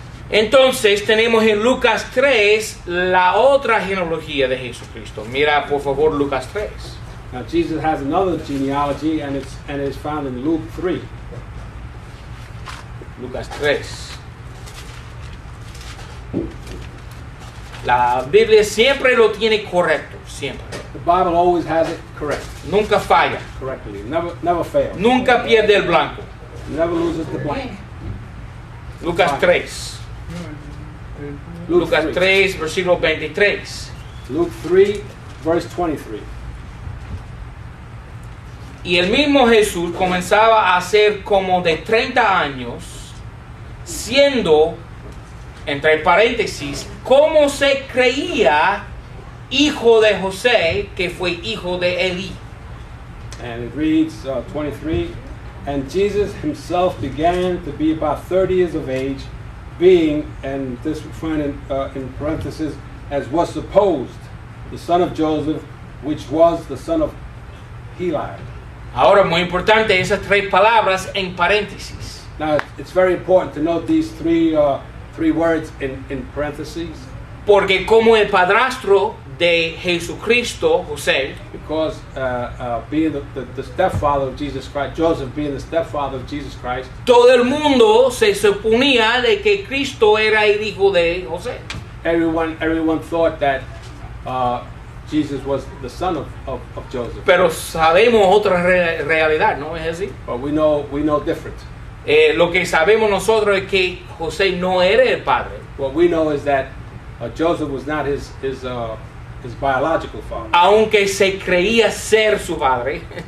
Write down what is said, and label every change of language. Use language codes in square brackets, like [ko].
[es] Entonces tenemos en Lucas 3 la otra genealogía de Jesucristo. Mira por favor Lucas 3. [en] Now Jesus has another genealogy, and it is found in Luke 3. [es] Lucas 3. La Biblia siempre lo tiene correcto, siempre. [en] The Bible always has it correct, [es] Nunca falla, [en] correctly. Never fails. [es] nunca pierde el blanco. [en] Never loses the blank. [es] Lucas 3. [en] Luke [es] Lucas 3. 3, versículo 23. [en] Luke 3, verse 23. [es] Y el mismo Jesús comenzaba a ser como de 30 años, siendo, entre paréntesis, como se creía hijo de José, que fue hijo de Elí. [en] And it reads 23, and Jesus himself began to be about 30 years of age, being, and this referring in parentheses, as was supposed, the son of Joseph, which was the son of Heli. [es] Ahora, muy importante esas tres palabras en paréntesis. [en] Now, it's very important to note these three words in parentheses, [es] Porque como el padrastro de Jesucristo, José, [en] because being the stepfather of Jesus Christ, Joseph being the stepfather of Jesus Christ, [es] todo el mundo se suponía de que Cristo era el hijo de José. [en] everyone thought that Jesus was the son of Joseph. [es] Pero sabemos otra realidad, ¿no es así? [en] But we know different. [es] Lo que sabemos nosotros es que José no era el padre. [en] What we know is that Joseph was not his biological father, [es] Aunque se creía ser su padre.